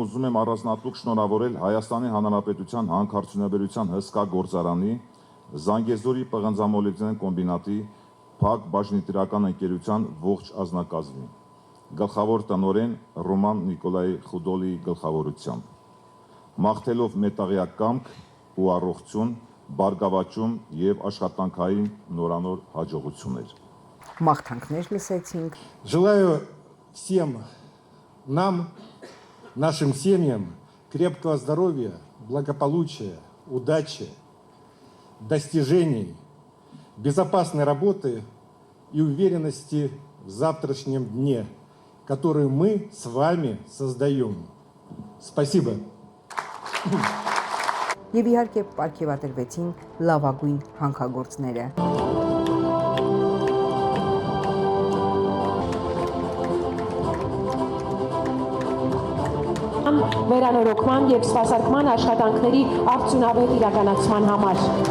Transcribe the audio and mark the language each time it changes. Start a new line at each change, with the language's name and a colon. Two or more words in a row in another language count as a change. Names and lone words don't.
Armenian: ուզում եմ առանձնատուկ շնորհավորել Հայաստանի Հանրապետության հանքարդյունաբերության հսկա գործարանի, Զանգեզուրի պղնձամոլեբդենային կոմբինատի, Փակ բաժնետիրական ընկերության ողջ ազնագազմին, գլխավոր տնօրեն Ռոման Նիկոլայ Խուդոլիի գլխավորությամբ, մաղթելով մետաղյա կամք ու առողջություն, բարգավաճում եւ աշխատանքային նորանոր հաջողություններ։ Մաղթանքներ լսեցինք։
Russian: Желаю всем нам, нашим семьям крепкого здоровья, благополучия, удачи, достижений, безопасной работы и уверенности в завтрашнем дне, которую мы с вами создаем. Спасибо.
Armenian: Եվ իհարկե պարգևատրվեցին լավագույն հանքագործները։ Վերանորոգման եւ սպասարկման աշխատանքների արդյունավետ իրականացման համար։